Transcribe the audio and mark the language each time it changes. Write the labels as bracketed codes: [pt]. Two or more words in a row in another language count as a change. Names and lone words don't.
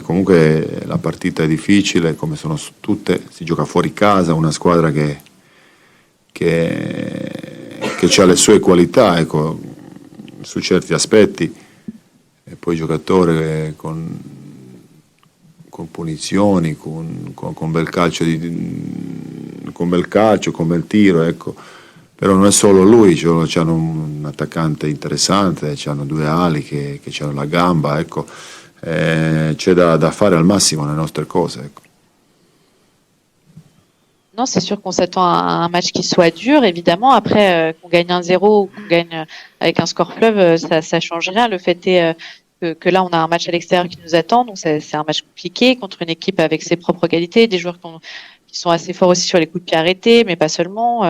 [it] Comunque la partita è difficile, come sono tutte, si gioca fuori casa, una squadra che ha le sue qualità, ecco, su certi aspetti, e poi il giocatore con punizioni, con bel calcio, con bel tiro, ecco. Però non è solo lui, c'hanno un attaccante interessante, c'hanno 2 ali che hanno la gamba, ecco. C'è da fare al massimo le nostre cose, ecco. [fr] Non, c'est sûr qu'on s'attend à un match qui soit dur, évidemment. Après, qu'on gagne 1-0 ou qu'on gagne avec un score fleuve, ça change rien. Le fait est que là, on a un match à l'extérieur qui nous attend, donc c'est un match compliqué contre une équipe avec ses propres qualités, des joueurs qui sont assez forts aussi sur les coups de pied arrêtés, mais pas seulement.